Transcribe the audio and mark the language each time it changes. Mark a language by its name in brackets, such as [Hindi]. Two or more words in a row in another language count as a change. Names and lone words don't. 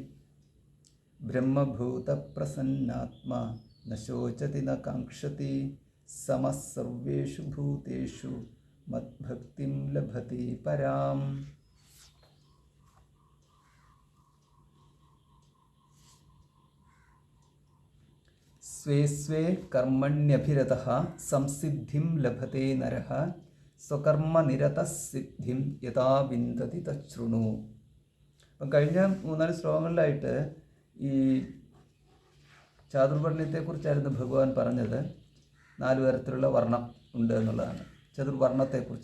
[Sanskrit] ब्रह्मभूतप्रसन्नात्मा न शोचति न काङ्क्षति समः सर्वेषु भूतेषु मद्भक्तिं लभते पराम्। स्वे स्वे कर्मण्यभिरतः संसिद्धिं लभते नरः സ്വകർമ്മനിരതഃ സിദ്ധിം യഥാ വിന്ദതി തച്ഛൃണു. [Malayalam] അപ്പം കഴിഞ്ഞ 3-4 ശ്ലോകങ്ങളിലായിട്ട് ഈ ചാതുർവർണ്ണയത്തെക്കുറിച്ചായിരുന്നു ഭഗവാൻ പറഞ്ഞത്. 4 തരത്തിലുള്ള വർണ്ണം ഉണ്ട് എന്നുള്ളതാണ് ചതുർവർണ്ണത്തെക്കുറിച്ച്.